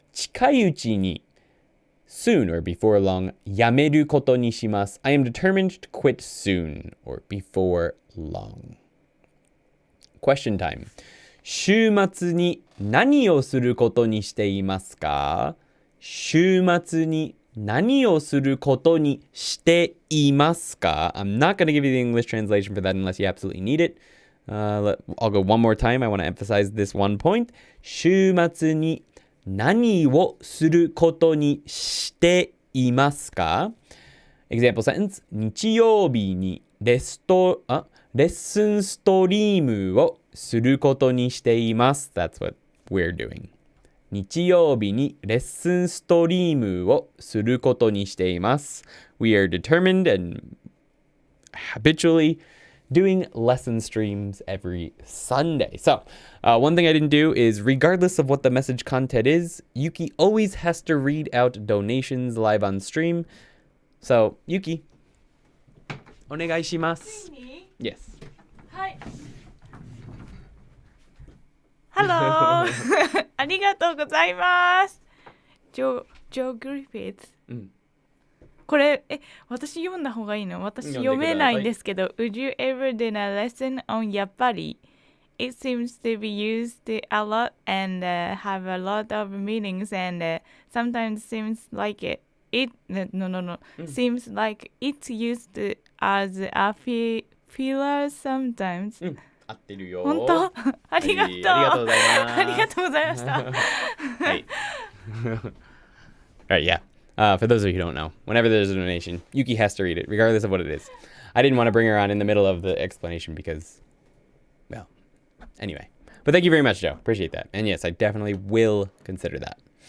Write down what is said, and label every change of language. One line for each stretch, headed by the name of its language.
English: 近いうちに soon or before long
Japanese: やめることにします.
English: I am determined to quit soon or before long. Question time.
Japanese: 週末に何をすることにしていますか? 週末に何をすることにしていますか?
English: I'm not going to give you the English translation for that unless you absolutely need it. I'll go one more time. I want to emphasize this one point. 週末に何をすることにしていますか? Example sentence.
Japanese: 日曜日にレッスンストリームをすることにしています.
English: That's what we're doing.
Japanese: 日曜日にレッスンストリームをすることにしています。
English: We are determined and habitually doing lesson streams every Sunday. So, one thing I didn't do is, regardless of what the message content is, Yuki always has to read out donations live on stream.
Japanese: So, Yuki, お願いします。ついに
English: Yes.
Japanese: はい。ありがとうございます。ジョー・グリフィッツ。これ、私読んだ方がいいの？私読めないんですけど。
English: Would you ever do a lesson on やっぱり？It seems to be used a lot and have a lot of meanings and sometimes seems like seems like it's used as a filler sometimes.
Japanese: 合ってるよ。本当？ありがとう。ありがとうございます。ありがとうございました。はい。
English: Alright, yeah. For those of you who don't know, whenever there's a donation, Yuki has to read it, regardless of what it is. I didn't want to bring her on in the middle of the explanation because, well, anyway. But thank you very much, Joe. Appreciate that. And yes, I definitely will consider that.